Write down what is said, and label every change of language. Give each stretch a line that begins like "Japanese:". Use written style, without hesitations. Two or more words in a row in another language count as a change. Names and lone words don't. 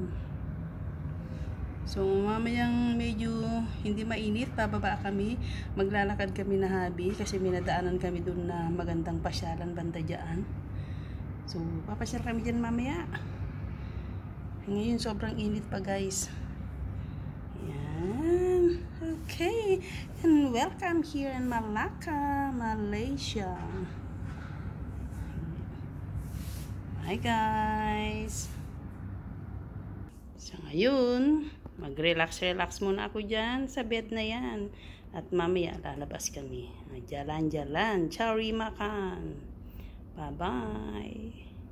Filipino: So, mamayang medyo hindi mainit, pababa kami. Maglalakad kami na Habi kasi minadaanan kami dun na magandang pasyalan banda dyan. So, papasyal kami dyan mamaya. Ngayon, sobrang init pa guys. Yan. Okay.
English: And welcome here in Malacca, Malaysia. Hi guys!
Filipino: So ngayon, mag-relax muna ako dyan sa bed na yan. At mamaya lalabas kami. Jalan-jalan. Ciao, makan. Bye-bye!